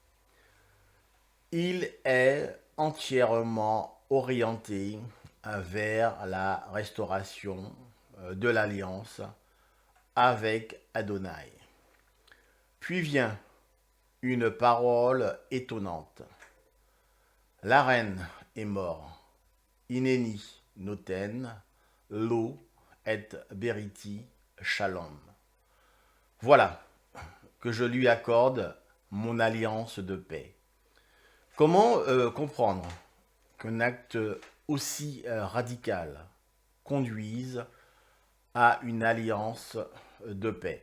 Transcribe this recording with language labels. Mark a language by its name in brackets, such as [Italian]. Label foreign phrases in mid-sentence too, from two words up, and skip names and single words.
[French] Il est entièrement orienté vers la restauration de l'alliance avec Adonai. Puis vient une parole étonnante. La reine est morte. [Hebrew] הנני נותן לו את בריתי שלום. [French] Voilà que je lui accorde mon alliance de paix. Comment comprendre qu'un acte aussi radical conduise à une alliance de paix?